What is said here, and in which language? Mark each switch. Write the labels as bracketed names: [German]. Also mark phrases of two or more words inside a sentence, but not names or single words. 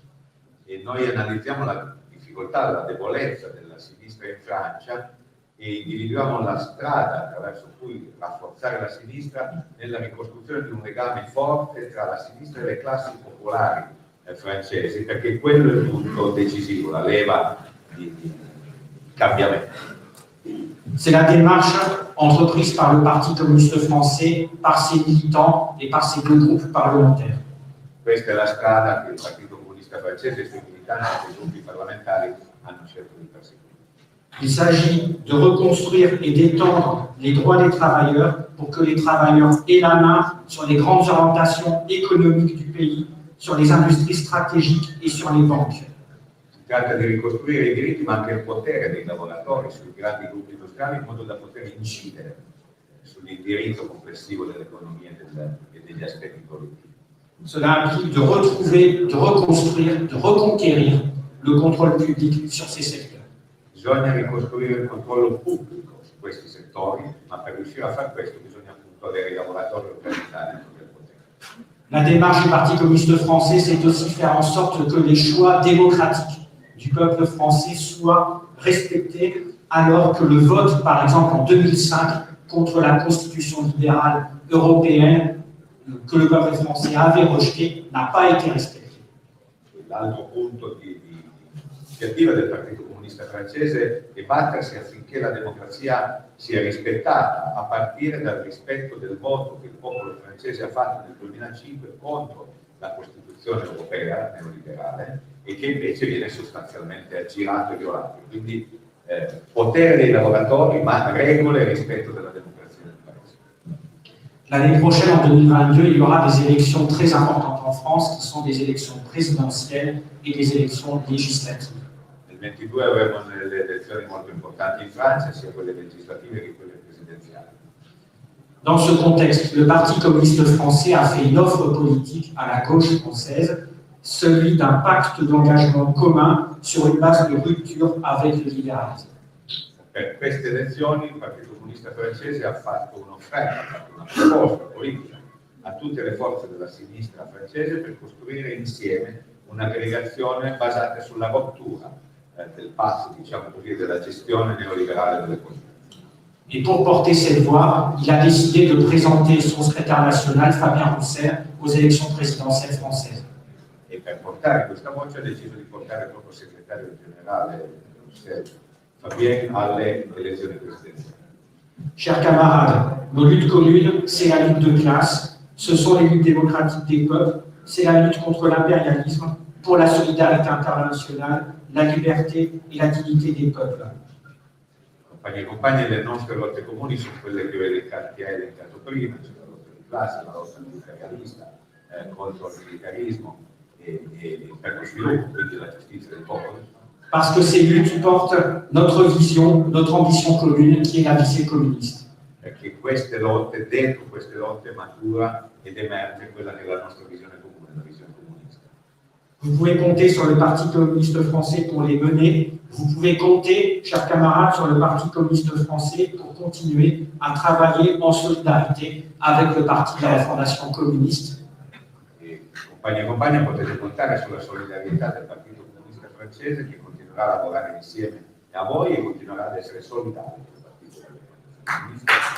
[Italian] E noi analizziamo la difficoltà, la debolezza della sinistra in Francia e individuiamo la strada attraverso cui rafforzare la sinistra nella ricostruzione di un legame forte tra la sinistra e le classi popolari francesi, perché quello è il punto decisivo, la leva di cambiamento. [French] C'est la démarche entreprise par le Parti communiste français, par ses militants et par ses deux groupes parlementaires. [Italian] Questa è la strada che il Partito Comunista francese e i suoi militanti e i gruppi parlamentari hanno scelto di perseguire. [French] Il s'agit de reconstruire et d'étendre les droits des travailleurs pour que les travailleurs aient la main sur les grandes orientations économiques du pays, sur les industries stratégiques et sur les banques. [Italian] Si tratta di ricostruire i diritti ma anche il potere dei lavoratori sui grandi gruppi industriali in modo da poter incidere sull'indirizzo complessivo dell'economia e degli aspetti produttivi. [French] Cela implique de retrouver, de reconstruire, de reconquérir le contrôle public sur ces secteurs. [Italian] Bisogna ricostruire il controllo pubblico su questi settori, ma per riuscire a fare questo bisogna appunto avere i lavoratori organizzati e il potere. [French] La démarche du Parti communiste français, c'est aussi faire en sorte que les choix démocratiques du peuple français soient respectés, alors que le vote, par exemple en 2005, contre la constitution libérale européenne que le peuple français avait rejeté, n'a pas été respecté. [Italian] L'altro punto di iniziativa del Partito Comunista francese è battersi affinché la democrazia sia rispettata, a partire dal rispetto del voto che il popolo francese ha fatto nel 2005 contro la Costituzione europea neoliberale e che invece viene sostanzialmente aggirato e violato. Quindi potere dei lavoratori, ma regole e rispetto della democrazia del paese. [French] L'année prochaine, en 2022, il y aura des élections très importantes en France, qui sont des élections présidentielles et des élections législatives. [Italian] Nel 2022 avremo delle elezioni molto importanti in Francia, sia quelle legislative che quelle presidenziali. [French] Dans ce contexte, le Parti communiste français a fait une offre politique à la gauche française, celui d'un pacte d'engagement commun sur une base de rupture avec le libéralisme. [Italian] Per queste elezioni il Partito Comunista francese ha fatto un'offerta, ha fatto una proposta politica a tutte le forze della sinistra francese per costruire insieme un'aggregazione basata sulla rottura del passo, diciamo così, della gestione neoliberale delle cose. [French] Et pour porter cette voix, il a décidé de présenter son secrétaire national, Fabien Roussel, aux élections présidentielles françaises. [Italian] E per portare questa voce ha deciso di portare il proprio segretario generale, Fabien, alle elezioni presidenziali. [French] Chers camarades, nos luttes communes, c'est la lutte de classe, ce sont les luttes démocratiques des peuples, c'est la lutte contre l'impérialisme, pour la solidarité internationale, la liberté et la dignité des peuples. [Italian] Compagni e compagne, le nostre lotte comuni sono quelle che ha elencato prima, cioè la lotta di classe, la lotta antiimperialista, contro il militarismo e per lo sviluppo, quindi la giustizia del popolo. [French] Parce que ces luttes portent notre vision, notre ambition commune, qui est la visée communiste. [Italian] Perché queste lotte, dentro queste lotte matura ed emerge quella che è la nostra visione comune, la visione comunista. [French] Vous pouvez compter sur le Parti communiste français pour les mener. Vous pouvez compter, chers camarades, sur le Parti communiste français pour continuer à travailler en solidarité avec le Parti de la Refondation communiste. [Italian] E, compagni e compagne, potete contare sulla solidarietà del Partito Comunista francese che continuerà a lavorare insieme a voi e continuerà ad essere solidario con il Partito Comunista.